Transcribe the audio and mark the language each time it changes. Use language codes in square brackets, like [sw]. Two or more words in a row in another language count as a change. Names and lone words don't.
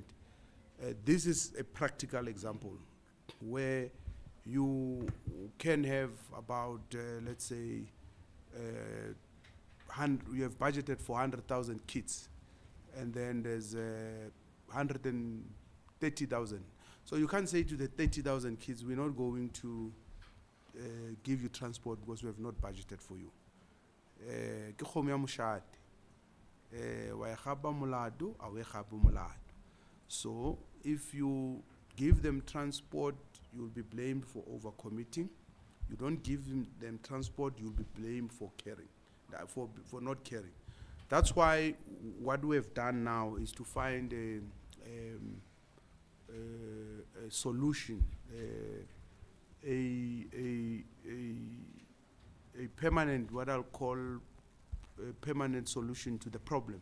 [en] This is a practical example where you can have about, let's say, you have budgeted for 100,000 kids, and then there's 130,000. So you can't say to the 30,000 kids, we're not going to give you transport because we have not budgeted for you. [nso] Ke kgomo ya moshate. Wa e gapa molado, a o e gape molado. [en] So if you give them transport, you'll be blamed for overcommitting. You don't give them transport, you'll be blamed for caring, for not caring. That's why what we have done now is to find a solution, a permanent, what I'll call a permanent solution to the problem.